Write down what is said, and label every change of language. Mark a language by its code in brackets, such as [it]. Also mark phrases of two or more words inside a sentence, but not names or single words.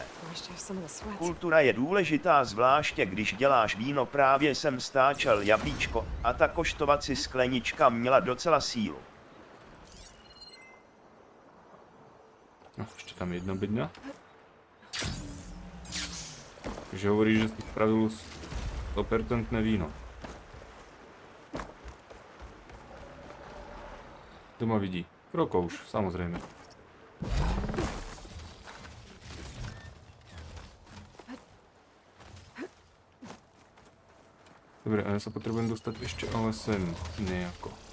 [cs] Kultura je důležitá, zvláště když děláš víno. Právě jsem stáčel jablíčko a ta koštovací sklenička měla docela sílu. [sk] Ešte tam jedna bedňa. Takže hovorí, že si spravil 100% víno. Kto ma vidí? Krokouš, samozrejme. Dobre, a ja sa potrebujem dostať ešte ale sem nejako.